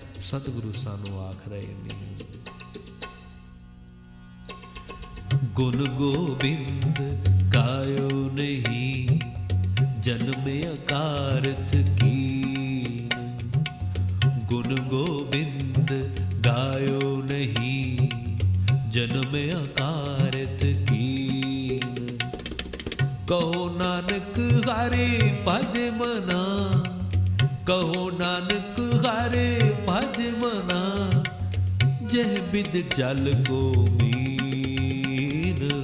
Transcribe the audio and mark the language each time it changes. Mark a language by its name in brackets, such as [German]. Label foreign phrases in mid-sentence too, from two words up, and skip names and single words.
[Punjabi] ਸਤਿਗੁਰੂ ਸਾਨੂੰ ਆਖ ਰਹੇ ਨੇ, [Braj] ਗੁਣ ਗੋਬਿੰਦ ਗਾਇਓ ਨਹੀਂ, ਜਨਮ ਅਕਾਰਤ ਕੀਨ। ਗੁਣ ਗੋਬਿੰਦ ਗਾਇਓ ਨਹੀਂ, जन्म अकारत कीन। कहो नानक हरे भज मना, कहो नानक हरे भज मना, जह बिद जल को मीन।